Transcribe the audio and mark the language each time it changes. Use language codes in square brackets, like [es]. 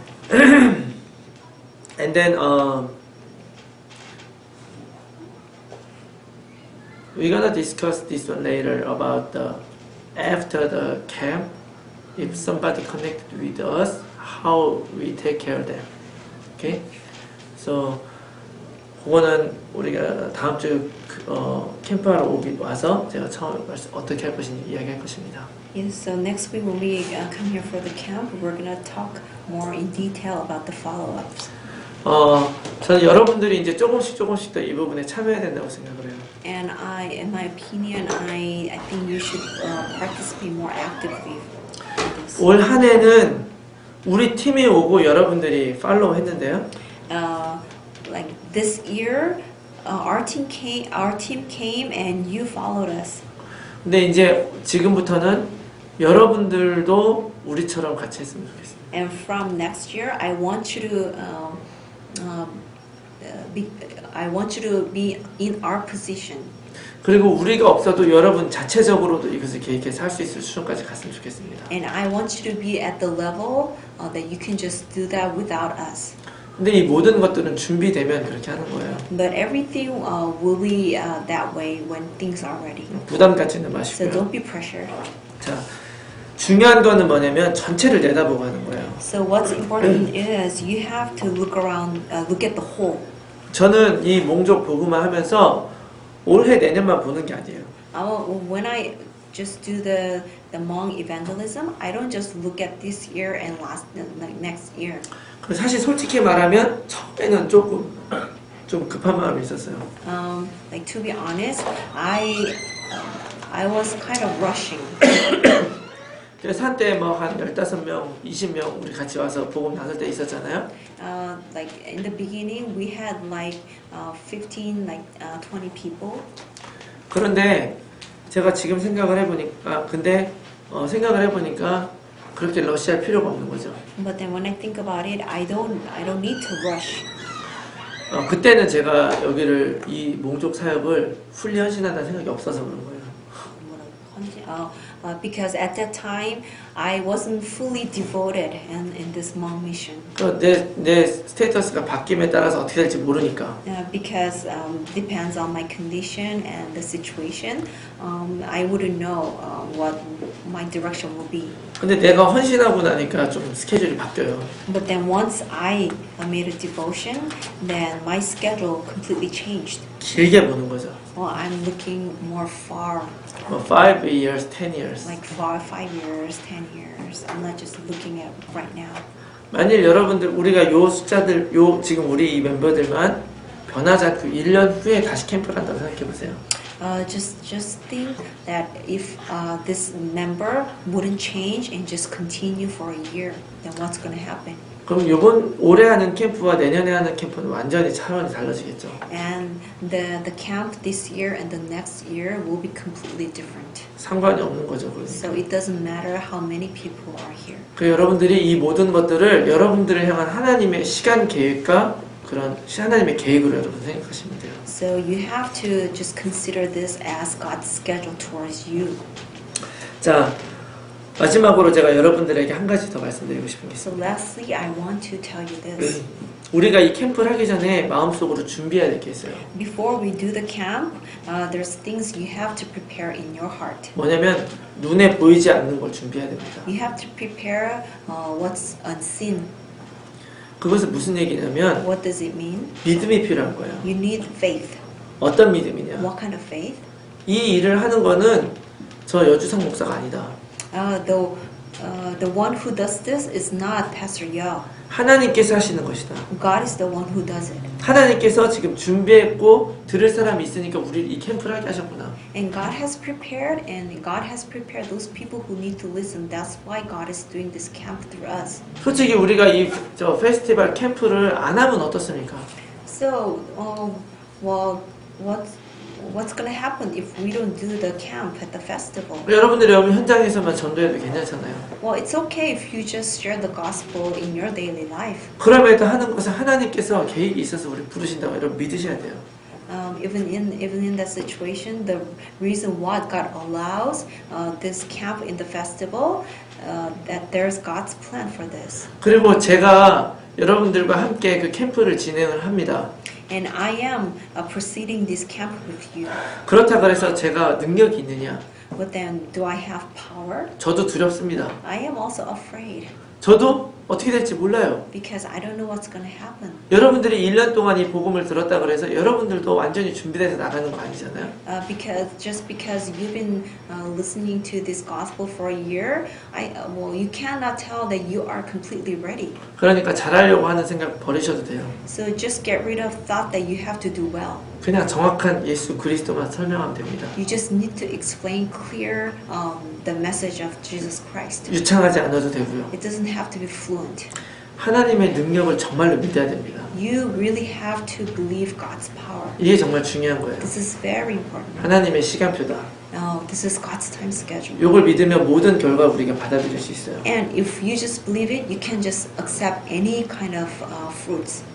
[en] And then we're gonna discuss this one later about after the camp. If somebody connected with us, how we take care of them. Okay. [ko] So 그거는 우리가 다음 주 캠프하러 와서 제가 처음 어떻게 할 것인지 이야기할 것입니다. [en] Yes, so next week when we come here for the camp, we're gonna talk more in detail about the follow-ups. [ko] 저는 여러분들이 이제 조금씩 더 이 부분에 참여해야 된다고 생각을 해요. [en] And in my opinion, I think you should participate more actively in this. [ko] 올 한 해는 우리 팀이 오고 여러분들이 팔로우 했는데요. [en] Like this year, our team came and you followed us. [ko] 근데 이제 지금부터는 여러분들도 우리처럼 같이 했으면 좋겠어요. [en] And from next year, I want you to be in our position. [ko] 그리고 우리가 없어도 여러분 자체적으로도 이것을 계획해서 할 수 있을 수준까지 갔으면 좋겠습니다. [en] And I want you to be at the level that you can just do that without us. [ko] 근데 이 모든 것들은 준비되면 그렇게 하는 거예요. [en] But everything will be that way when things are ready. [ko] 부담 갖지는 [en] So [ko] 마시고요. [en] don't be pressured. [ko] 자, 중요한 거는 뭐냐면 전체를 내다보고 하는 거예요. [en] So what's important is you have to look around, look at the whole. [ko] 저는 이 몽족 복음화 하면서 올해 내년만 보는 게 아니에요. [en] When I just do the Hmong evangelism, I don't just look at this year and next year. [ko] 그 사실 솔직히 말하면 처음에는 좀 급한 마음이 있었어요. [en] Like to be honest, I was kind of rushing. [ko] 그래서 한때 뭐 한 15명, 20명 우리 같이 와서 복음 나눌 때 있었잖아요. [en] Like in the beginning, we had like 15, like 20 people. [ko] 그런데 제가 지금 생각을 해보니까 생각을 해보니까 그렇게 러시할 필요가 없는 거죠. [en] But then when I think about it, I don't need to rush. [ko] 그때는 제가 여기를 이 몽족 사역을 풀리 헌신한다는 생각이 없어서 그런 거예요. [en] Because at that time, I wasn't fully devoted in this Hmong mission. [ko] 내 스테이터스가 바뀜에 따라서 어떻게 될지 모르니까. [en] Because depends on my condition and the situation, I wouldn't know what my direction will be. [ko] 근데 내가 헌신하고 나니까 좀 스케줄이 바뀌어요. [en] But then once I made a devotion, then my schedule completely changed. [ko] 길게 보는 거죠. [en] Well, I'm looking more far, 5 years, 10 years. like 5 years, 10 years. I'm not just looking at right now. [ko] 만일 여러분들 우리가 요 숫자들 지금 우리 이 멤버들만 변하지 않고 1년 후에 다시 캠프를 한다고 생각해 보세요. [en] Just think that if this member wouldn't change and just continue for a year, then what's going to happen? [ko] 그럼 올해 하는 캠프와 내년에 하는 캠프는 완전히 차원이 달라지겠죠. [en] And the camp this year and the next year will be completely different. [ko] 상관이 없는 거죠. [en] So it doesn't matter how many people are here. [ko] 그 여러분들이 이 모든 것들을 여러분들을 향한 하나님의 시간 계획과 그런 하나님의 계획으로 여러분 생각하시면 돼요. [en] So you have to just consider this as God's schedule towards you. [ko] 자, 마지막으로 제가 여러분들에게 한 가지 더 말씀드리고 싶은 게 [en] So [ko] 있습니다. [en] lastly, I want to tell you this. [ko] 우리가 이 캠프를 하기 전에 마음속으로 준비해야 될 게 있어요. [en] Before we do the camp, there's things you have to prepare in your heart. [ko] 뭐냐면 눈에 보이지 않는 걸 준비해야 됩니다. [en] You have to prepare what's unseen. [ko] 그것은 무슨 얘기냐면 [en] What does it mean? [ko] 믿음이 필요한 거예요. [en] You need faith. [ko] 어떤 믿음이냐? [en] What kind of faith? [ko] 이 일을 하는 거는 저 여주성 목사가 아니다. [en] The one who does this is not Pastor Yao. [ko] 하나님께서 하시는 것이다. [en] God is the one who does it. [ko] 하나님께서 지금 준비했고 들을 사람이 있으니까 우리 이 캠프를 하게 하셨구나. [en] And God has prepared those people who need to listen. That's why God is doing this camp through us. [ko] 솔직히 우리가 이 페스티벌 캠프를 안 하면 어떻습니까? [en] So, well, what's going to happen if we don't do the camp at the festival? [ko] 여러분들이 여기 현장에서만 전도해도 괜찮잖아요. [en] Well, it's okay if you just share the gospel in your daily life. [ko] 그럼에도 하는 것은 하나님께서 계획이 있어서 우리 부르신다고 여러분 믿으셔야 돼요. [en] Even in that situation, the reason why God allows this camp in the festival, that there's God's plan for this. [ko] 그리고 제가 여러분들과 함께 그 캠프를 진행을 합니다. [en] And I am proceeding this camp with you. [ko] 그렇다 그래서 제가 능력이 있느냐? [en] But then, do I have power? [ko] 저도 두렵습니다. [en] I am also afraid [ko] 저도 어떻게 될지 몰라요. [en] because I don't know what's going to happen. [ko] 여러분들이 1년 동안 이 복음을 들었다 그래서 여러분들도 완전히 준비돼서 나가는 거 아니잖아요. [en] Because you've been listening to this gospel for a year, you cannot tell that you are completely ready. [ko] 그러니까 잘하려고 하는 생각 버리셔도 돼요. [en] So just get rid of thought that you have to do well. [ko] 그냥 정확한 예수 그리스도만 설명하면 됩니다. [en] You just need to explain clear the message of Jesus Christ. [ko] 유창하지 않아도 되고요. [en] It doesn't have to be fluent. [ko] 하나님의 능력을 정말로 믿어야 됩니다. [en] You really have to believe God's power. [ko] 이게 정말 중요한 거예요. [en] This is very important. [ko] 하나님의 시간표다. [en] This is God's time schedule. [ko] 이걸 믿으면 모든 결과 우리가 받아들일 수 있어요. [en] And if you just believe it, you can just accept any kind of fruits.